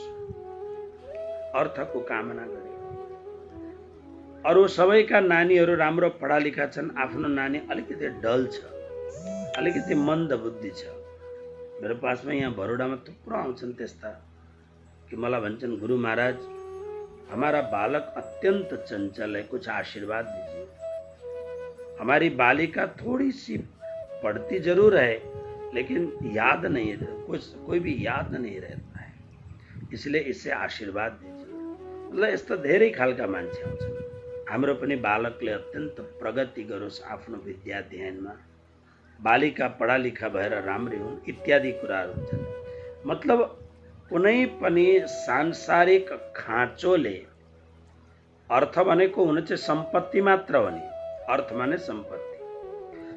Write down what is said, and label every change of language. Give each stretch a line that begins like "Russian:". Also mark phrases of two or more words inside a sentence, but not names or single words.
Nepali: अर्थको कामना गरे। अरू सबैका नानीहरू राम्रो पढालिखा छन्, आफ्नो नानी अलिकति डल छ, अलिकति मन्द बुद्धि छ। मेरो पासमा यहाँ बरोडामा थुप्रो आउँछन् त्यस्ता कि मलाई भन्छन्,
Hindi: गुरु महाराज हमारा बालक अत्यंत चंचल है, कुछ आशीर्वाद दीजिए। हमारी बालिका थोड़ी सी पढ़ती जरूर है लेकिन याद नहीं है, कोई भी याद नहीं रहता है, इसलिए इससे आशीर्वाद दीजिए।
Nepali: मतलब यस्तो धेरै खालका मान्छे आउँछन्। हाम्रो पनि बालकले अत्यन्त प्रगति गरोस् आफ्नो विद्या अध्ययनमा, बालिका पढालिखा भएर राम्री हुन् इत्यादि कुराहरू हुन्छन्। मतलब कुनै पनि सांसारिक खाँचोले अर्थ भनेको हुन चाहिँ सम्पत्ति मात्र हो नि, अर्थ माने सम्पत्ति।